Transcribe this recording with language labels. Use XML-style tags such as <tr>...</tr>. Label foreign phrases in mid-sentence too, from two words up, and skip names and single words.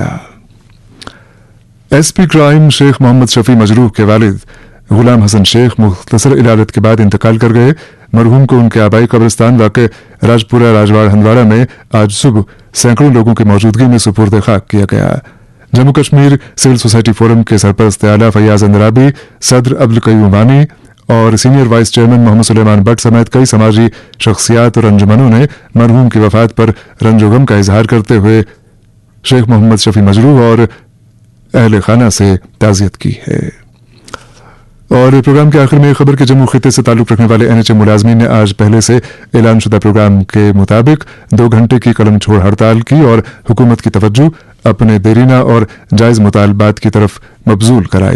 <ur>ایس پی کرائم شیخ محمد شفیع مجروح کے والد غلام حسن شیخ مختصر علاجت کے بعد انتقال کر گئے. مرحوم کو ان کے آبائی قبرستان واقع راجپورہ راجواڑ ہندواڑہ میں آج صبح سینکڑوں لوگوں کی موجودگی میں سپرد خاک کیا گیا. جموں کشمیر سول سوسائٹی فورم کے سرپرست اعلیٰ فیاض اندرابی, صدر عبدالقیوم وانی اور سینئر وائس چیئرمین محمد سلیمان بٹ سمیت کئی سماجی شخصیات اور انجمنوں نے مرحوم کی وفات پر رنج و غم کا اظہار کرتے ہوئے شیخ محمد شفیع مجروح اور اہل خانہ سے تعزیت کی ہے. اور پروگرام کے آخر میں خبر کے جموں خطے سے تعلق رکھنے والے NHA ملازمین نے آج پہلے سے اعلان شدہ پروگرام کے مطابق 2 گھنٹے کی قلم چھوڑ ہڑتال کی اور حکومت کی توجہ اپنے دیرینہ اور جائز مطالبات کی طرف مبذول کرائی۔</ur>